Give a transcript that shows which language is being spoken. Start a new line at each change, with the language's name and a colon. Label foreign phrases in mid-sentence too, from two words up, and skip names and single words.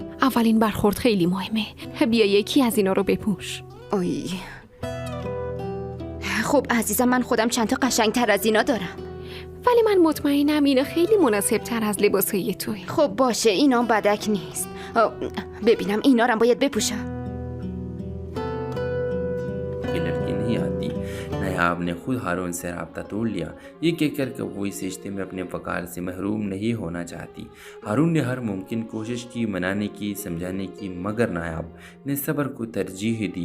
Persian: اولین برخورد خیلی مهمه. بیا یکی از اینا رو بپوش. اوی. خب عزیزم، من خودم چند تا قشنگتر از اینا دارم. ولی من مطمئنم اینا خیلی مناسب تر از لباسای توی. خب باشه، اینا بدک نیست. ببینم اینا رو باید بپوشم.
Urdu: کی لڑکی نہیں آتی. نایاب نے خود ہارون سے رابطہ توڑ لیا، یہ کہہ کر کہ وہ اس رشتے میں اپنے وقار سے محروم نہیں ہونا چاہتی. ہارون نے ہر ممکن کوشش کی، منانے کی، سمجھانے کی، مگر نایاب نے صبر کو ترجیح دی.